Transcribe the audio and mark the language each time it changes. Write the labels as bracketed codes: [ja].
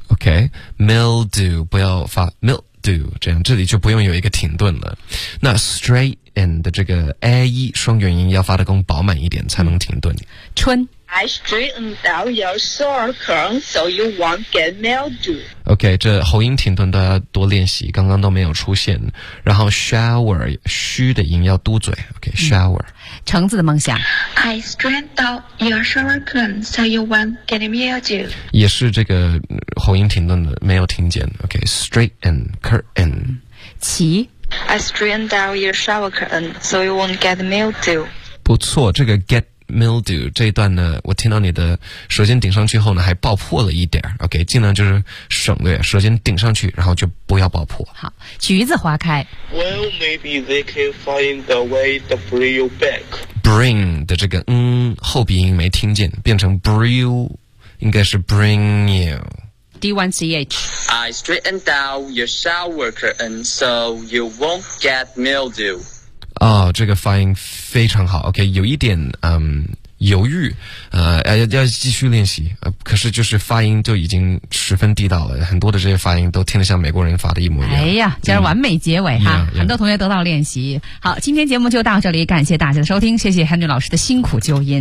[zh] OK, mildew 不要发 mildew do, 这样这里就不用有一个停顿了。那 straighten 的这个 a e 双元音要发得更饱满一点才能停顿。春 [en] I straightened out your shower curtain so you won't get mildew. [zh] OK, 这喉音停顿大家多练习，刚刚都没有出现。然后 shower, 虚的音要嘟嘴 OK, shower. 橙子的梦想 [en] I straightened out your shower curtain so you won't get mildew. [zh] 也是这个喉音停顿的没有听见 OK, straighten, curtain. 齐 [en] I straightened out your shower curtain so you won't get mildew. [zh] 不错，这个 getmildew 这一段呢，我听到你的舌尖顶上去后呢还爆破了一点 OK, 尽量就是省略舌尖顶上去然后就不要爆破。好，橘子花开 [en] Well, maybe they can find a way to bring you back. [zh] Bring 的这个后鼻音没听见变成 bring you, 应该是 bring you D1CH [en] I straightened out your shower curtain so you won't get mildew. [zh] 哦，这个发音非常好 OK, 有一点犹豫要继续练习可是就是发音就已经十分地道了，很多的这些发音都听得像美国人发的一模一样。哎呀，这是完美结尾哈、很多同学得到练习。好，今天节目就到这里，感谢大家的收听，谢谢 Henry 老师的辛苦纠音。